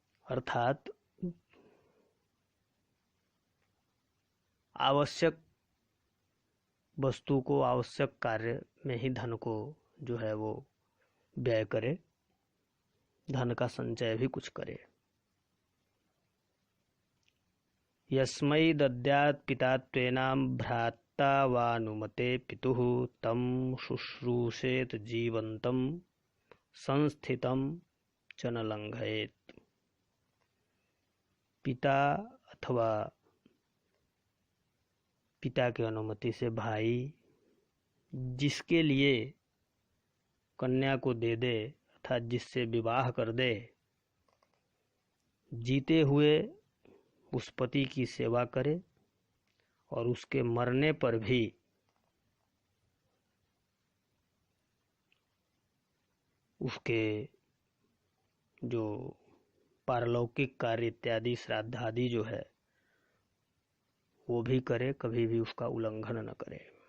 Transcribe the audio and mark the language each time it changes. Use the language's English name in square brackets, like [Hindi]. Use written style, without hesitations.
[Hindi] अर्थात आवश्यक वस्तु को, आवश्यक कार्य में ही धन को जो है वो व्यय करे, धन का संचय भी कुछ करे। [Sanskrit] यस्मै दद्यात् पिता त्वेनां भ्राता वानुमते पितुः तं शुश्रूषेत जीवन्तं संस्थितं च न लंघयेत्। [Hindi] पिता अथवा पिता की अनुमति से भाई जिसके लिए कन्या को दे दे अर्थात जिससे विवाह कर दे, जीते हुए उस पति की सेवा करे और उसके मरने पर भी उसके जो पारलौकिक कार्य इत्यादि श्राद्ध आदि जो है वो भी करे, कभी भी उसका उल्लंघन न करे।